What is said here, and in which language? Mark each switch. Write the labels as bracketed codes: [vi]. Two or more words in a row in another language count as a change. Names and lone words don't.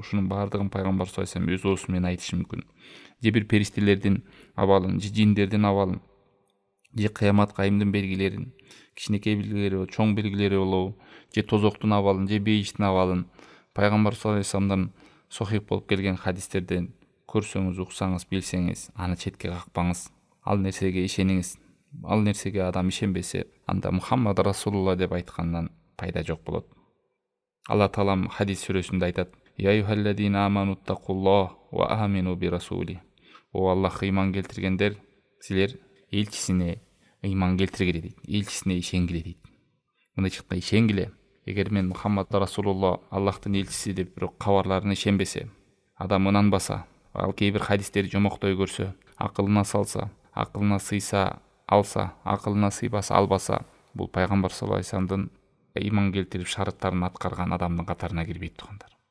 [ky] Ушунун баардыгын пайгамбар [ar] صلى الله عليه وسلم [ky] өз оозу менен айтышы мүмкүн. Же бир периштелердин абалын, же жиндердин абалын, же кыямат кайымдын белгилерин, кичинекей белгилери, чоң белгилери болобу, же тозоктун абалын, же бейиштин абалын пайгамбар [ar] صلى الله عليه وسلم [ky] сохих болуп келген хадистерден көрсөңүз, уксаңыз, билсеңиз, аны четке какпаңыз. Ал нерсеге ишениңиз. Ал нерсеге адам ишенбесе, анда [ar] محمد رسول الله [ky] деп айткандан пайда жок болот. Алла Таалам хадис сүрөсүндө айтат: [ar] «يا أيها الذين آمنوا اتقوا الله وآمنوا برسوله». [ky] О Аллахка ыйман келтиргендер, силер элчисине ыйман келтиргиле дейт. Элчисине ишенгиле дейт. Мындайчыкта ишенгиле. Эгер мен [ar] محمد رسول الله [ky] Аллахтын элчиси деп бирок кабарларына ишенбесе, адам ынанбаса, ал кээ бир хадистерди жомоктой көрсө, акылына салса, акылына сыйса алса, акылына сыйбаса албаса, бул пайгамбар [ar] صلى الله عليه وسلم [ky] ыйман келтирип шарттарын аткарган адамдын катарына кирбейт туугандар.